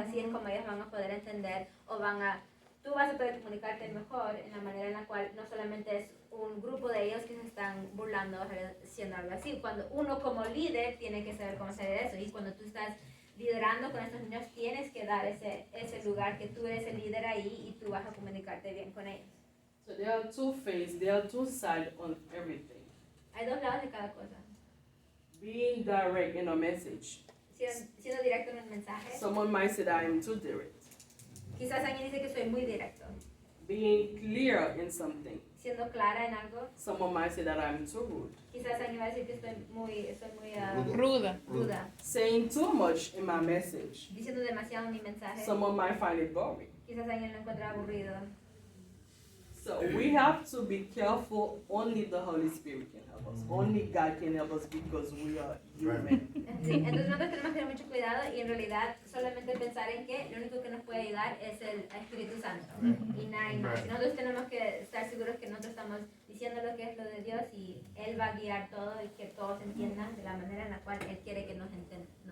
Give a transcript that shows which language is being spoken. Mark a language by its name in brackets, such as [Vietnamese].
[Spanish] Así es como ellos van a poder entender o tú vas a poder comunicarte mejor en la manera en la cual no solamente es un grupo de ellos que se están burlando haciendo algo así. Cuando uno como líder tiene que saber cómo hacer eso y cuando tú estás liderando con estos niños tienes que dar ese lugar que tú eres el líder ahí y tú vas a comunicarte bien con ellos. [English] So there are two faces, there are two sides on everything. [Spanish] Hay dos lados de cada cosa. [English] Being direct in a message. [Spanish] Siendo directo en el mensaje. [English] Someone might say that I am too direct. [Spanish] Quizás alguien dice que soy muy directo. [English] Being clear in something. [Spanish] Siendo clara en algo. [English] Someone might say that I'm too rude. [Spanish] Quizás alguien va a decir que estoy muy ruda. [English] Saying too much in my message. [Spanish] Diciendo demasiado en mi mensaje. [English] Someone might find it boring. [Spanish] Quizás alguien lo encuentra aburrido. [English] So we have to be careful. Only the Holy Spirit can help us. Only God can help us because we are human. [Spanish] Sí, entonces nosotros tenemos que tener mucho cuidado y en realidad solamente pensar en que lo único que nos puede ayudar es el Espíritu Santo y nada más. Nosotros tenemos que estar seguros que nosotros estamos diciendo lo que es lo de Dios y Él va a guiar todo y que todos entiendan de la manera en la cual Él quiere que nos entiendan.